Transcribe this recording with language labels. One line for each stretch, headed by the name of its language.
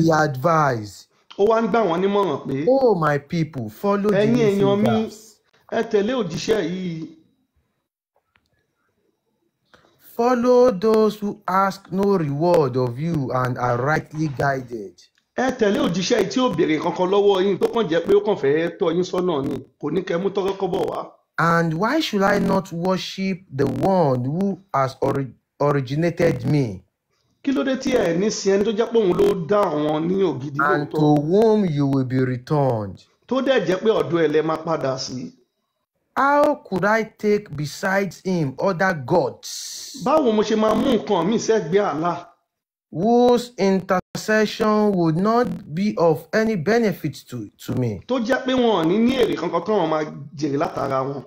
English: He advised,
Yoruba: Ó wá ń gbà wọ́n nímọ̀ràn pé
English: oh my people, follow the
Yoruba: ẹ̀yin èèyàn mi
English: messengers.
Yoruba: ẹ tẹ̀lé òjíṣẹ́ yìí.
English: Follow those who ask no reward of you and are rightly guided.
Yoruba: Ẹ tẹ̀lé òjíṣẹ́ yìí tí ó béèrè kankan lọ́wọ́ yín tó kàn jẹ́ pé ó kàn fẹ́ tọ́ yín sọ́nà ni kò ní kẹ́ mú tọ́rọ́ kọ́bọ̀ wá.
English: And why should I not worship the one who has originated me,
Yoruba: Kí ló dé tí ẹ ní sin ẹni tó jẹ́ pé òun ló dá àwọn ní ògidì
English: and to
Yoruba: lóòótọ́
English: whom you will be returned?
Yoruba: tó dẹ̀ jẹ́ pé ọ̀dọ̀ ẹ̀ lẹ máa padà sí.
English: How could I take besides him other gods,
Yoruba: Báwo mo ṣe máa mú nǹkan míì sẹ́gbẹ̀ẹ́ Allah
English: whose intercession would not be of any benefit to me,
Yoruba: tó jẹ́ pé wọn ò ní èrè kankan tó wọn máa jèrè látara wọn?